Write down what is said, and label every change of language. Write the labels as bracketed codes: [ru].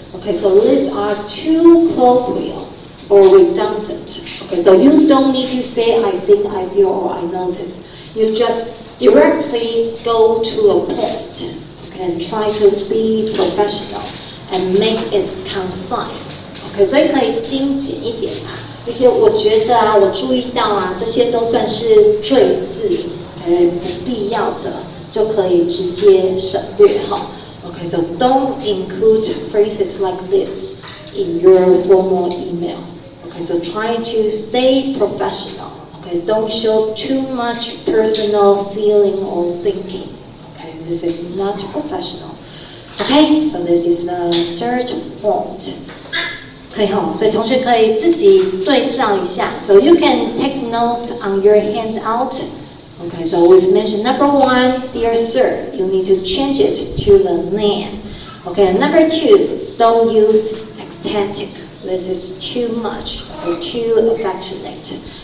[en] Okay, so these are too colloquial or redundant. Okay, so you don't need to say I think, I feel, or I notice. You just directly go to a point, okay, and try to be professional and make it concise. [zh] Okay, 所以可以精简一点啊，一些我觉得啊，我注意到啊，这些都算是赘字，不必要的就可以直接省略哈。 [en] Okay, so don't include phrases like this in your formal email. Okay, so try to stay professional. Okay, don't show too much personal feeling or thinking. Okay, this is not professional. Okay, so this is the third point. [zh] 可以哈，所以同学可以自己对照一下。 [en] So you can take notes on your handout. Okay, so we've mentioned number 1, dear sir, you need to change it to the name. Okay, and number 2, don't use ecstatic. This is too much, or too affectionate.